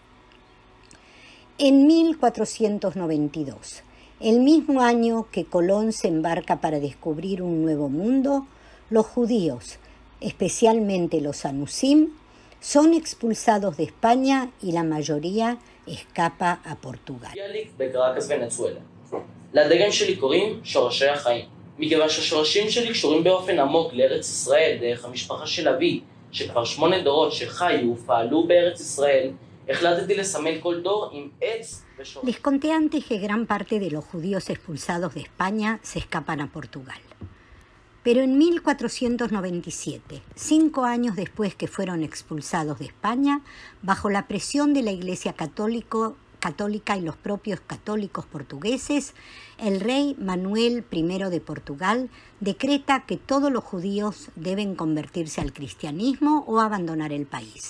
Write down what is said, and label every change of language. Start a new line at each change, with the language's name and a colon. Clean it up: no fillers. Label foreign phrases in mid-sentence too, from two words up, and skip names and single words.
Spanish: En 1492, el mismo año que Colón se embarca para descubrir un nuevo mundo, los judíos, especialmente los anusim, son expulsados de España y la mayoría escapa a Portugal.
Hebrew: לדגן שלי קוראים שורשי החיים. מכיוון שהשורשים שלי קשורים באופן עמוק לארץ ישראל, דרך המשפחה של אבי, שכבר 8 דורות שחיו ופעלו בארץ ישראל, החלטתי לסמל כל דור עם עץ ושורש.
Spanish: Les conté antes que gran parte de los judíos expulsados de España se escapan a Portugal. Pero en 1497, 5 años después que fueron expulsados de España, bajo la presión de la Iglesia católica y los propios católicos portugueses, el rey Manuel I de Portugal decreta que todos los judíos deben convertirse al cristianismo o abandonar el país.